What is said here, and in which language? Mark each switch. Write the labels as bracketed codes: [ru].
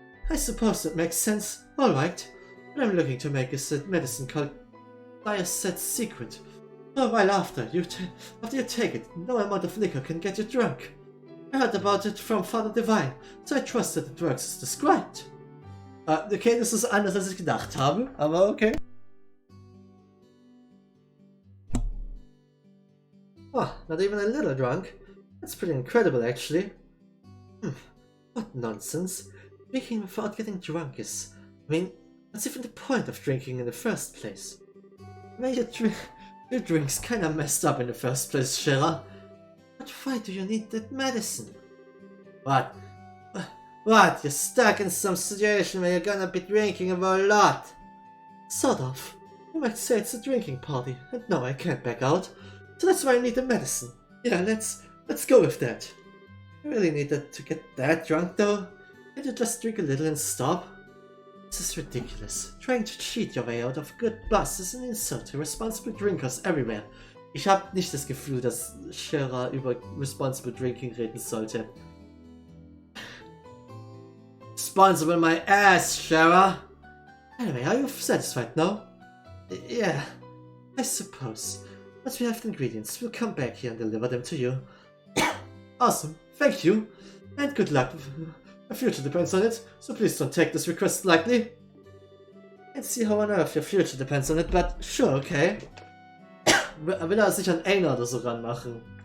[en] I suppose that makes sense. Alright. But I'm looking to make a medicine called Diacet Secret. A while after you take it, no amount of liquor can get you drunk. I heard about it from Father Divine, so I trust that it works as described. [de] Okay, das ist anders als ich gedacht habe, aber okay. [en] Oh, not even a little drunk. That's pretty incredible, actually. What nonsense. Drinking without getting drunk is... I mean, what's even the point of drinking in the first place? I mean, your drink's kinda messed up in the first place, Shira. But why do you need that medicine? What? What? You're stuck in some situation where you're gonna be drinking a whole lot? Sort of. You might say it's a drinking party, and no, I can't back out. So that's why I need the medicine. Yeah, let's go with that. You really need to get that drunk, though? Can't you just drink a little and stop? This is ridiculous. Trying to cheat your way out of good buzz is an insult to responsible drinkers everywhere. [de] Ich habe nicht das Gefühl, dass Shira über [en] responsible drinking [de] reden sollte. [en] Responsible my ass, Shira! Anyway, are you satisfied now? Yeah, I suppose. Once we have the ingredients, we'll come back here and deliver them to you. Awesome, thank you! And good luck. My future depends on it, so please don't take this request lightly. Can't see how on earth your future depends on it, but sure, okay. [de] Will er sich an Aina oder so ranmachen?